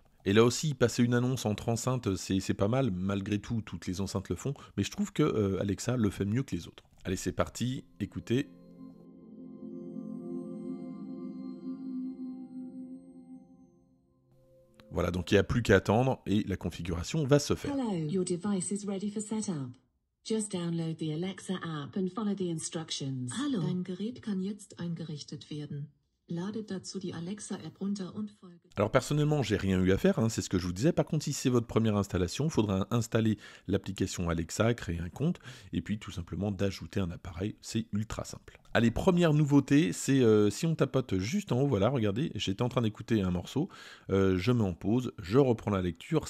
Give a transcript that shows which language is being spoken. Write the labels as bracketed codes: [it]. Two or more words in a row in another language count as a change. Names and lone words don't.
[fr] Et là aussi, passer une annonce entre enceintes, c'est pas mal, malgré tout, toutes les enceintes le font, mais je trouve que Alexa le fait mieux que les autres. Allez c'est parti, écoutez. Voilà, donc il n'y a plus qu'à attendre et la configuration va se faire. [en] Hello, your device is ready for setup. Just download the Alexa app and follow the instructions. [de] Hallo, dein Gerät kann jetzt eingerichtet werden. Lade dazu die Alexa-App runter und folge. [fr] Alors personnellement, j'ai rien eu à faire, hein, c'est ce que je vous disais. Par contre, si c'est votre première installation, il faudra installer l'application Alexa, créer un compte, et puis tout simplement d'ajouter un appareil. C'est ultra simple. Allez, première nouveauté, c'est si on tapote juste en haut, voilà, regardez, j'étais en train d'écouter un morceau, je mets en pause, je reprends la lecture.